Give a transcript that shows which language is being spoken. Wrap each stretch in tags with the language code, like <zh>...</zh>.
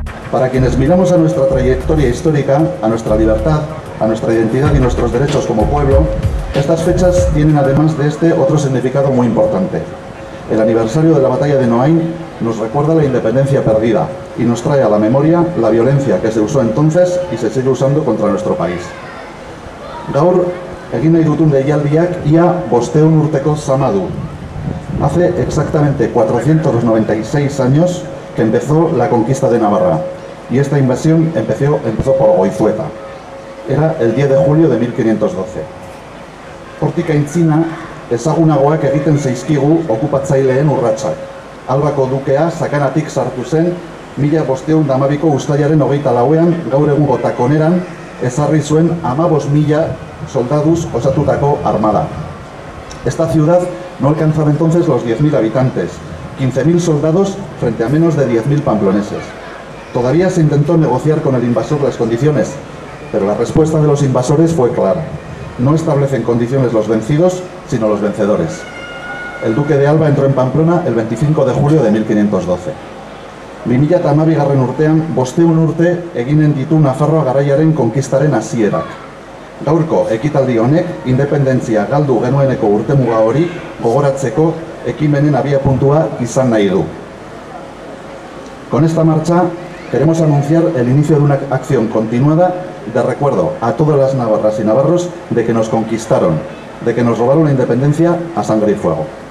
<es>Para quienes miramos a nuestra trayectoria histórica, a nuestra libertad, a nuestra identidad y nuestros derechos como pueblo, estas fechas tienen además de este otro significado muy importante. El aniversario de la batalla de Noain nos recuerda la independencia perdida y nos trae a la memoria la violencia que se usó entonces y se sigue usando contra nuestro país.</es> <eu>Gaur, egin nahi dutun deialdiak ia 500 urteko zama du.</eu> <es>Hace exactamente 496 años que empezó la conquista de Navarra y esta invasión empezó por Goizueta. Era el 10 de julio de 1512.</es> <eu>Hortik aintzina, ezagunagoak egiten zaizkigu okupatzaileen urratsak. Albako dukea sakanatik sartu zen 1512ko uztailaren 24ean gaur egungo Takoneran ezarri zuen 15.000 soldaduz osatutako armada.</eu> <es>Esta ciudad no alcanzaba entonces los 10.000 habitantes, 15.000 soldados frente a menos de 10.000 pamploneses. Todavía se intentó negociar con el invasor las condiciones, pero la respuesta de los invasores fue clara. No establecen condiciones los vencidos, sino los vencedores. El duque de Alba entró en Pamplona el 25 de julio de 1512.</es> <eu>2012 urtean, 500 urte eginen ditu Nafarroa garaiaren konkistaren hasierak. Gaurko ekitaldi honek independentzia galdu genueneko urtemuga hori gogoratzeko ekimenen abiapuntua izan nahi du.</eu> <es>Con esta marcha queremos anunciar el inicio de una acción continuada de recuerdo a todas las navarras y navarros de que nos conquistaron, de que nos robaron la independencia a sangre y fuego.</es>